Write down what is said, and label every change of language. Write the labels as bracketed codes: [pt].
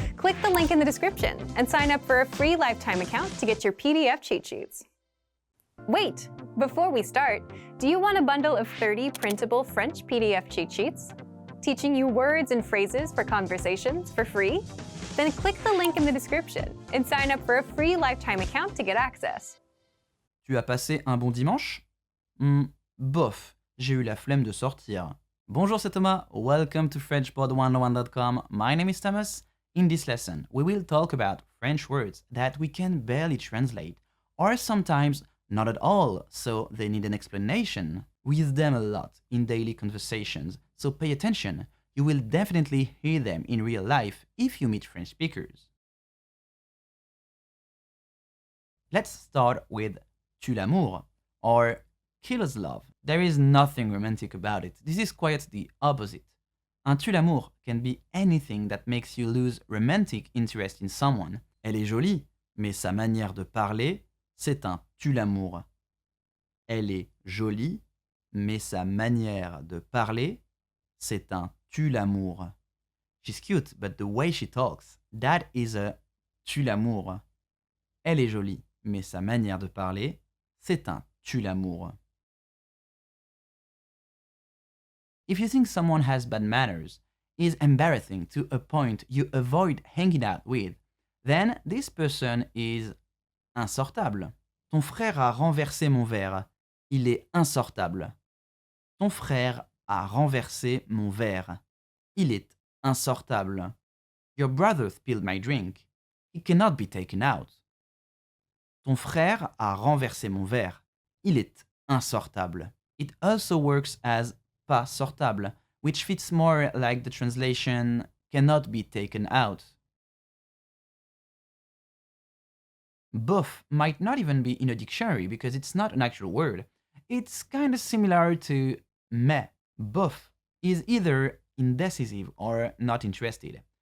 [en] Click the link in the description and sign up for a free lifetime account to get your PDF cheat sheets. Wait! Before we start, do you want a bundle of 30 printable French PDF cheat sheets? Teaching you words and phrases for conversations for free? Then click the link in the description and sign up for a free lifetime account to get access. [fr] Tu as passé un bon dimanche? Bof, j'ai eu la flemme de sortir. Bonjour, c'est Thomas. [en] Welcome to FrenchPod101.com. My name is Thomas. In this lesson, we will talk about French words that we can barely translate, or sometimes not at all, so they need an explanation. We use them a lot in daily conversations, so pay attention. You will definitely hear them in real life if you meet French speakers. Let's start with tue l'amour, or killer's love. There is nothing romantic about it. This is quite the opposite. Un tue l'amour can be anything that makes you lose romantic interest in someone. [fr] Elle est jolie, mais sa manière de parler, c'est un tue l'amour. Elle est jolie, mais sa manière de parler, c'est un tue l'amour. [en] She's cute, but the way she talks, that is a tue l'amour. [fr] Elle est jolie, mais sa manière de parler, c'est un tue l'amour. [en] If you think someone has bad manners, is embarrassing to a point you avoid hanging out with, then this person is insortable. [fr] Ton frère a renversé mon verre. Il est insortable. Ton frère a renversé mon verre. Il est insortable. [en] Your brother spilled my drink. He cannot be taken out. [fr] Ton frère a renversé mon verre. Il est insortable. [en] It also works as pas sortable, which fits more like the translation cannot be taken out. Bof might not even be in a dictionary because it's not an actual word. It's kind of similar to mais. Bof is either indecisive or not interested.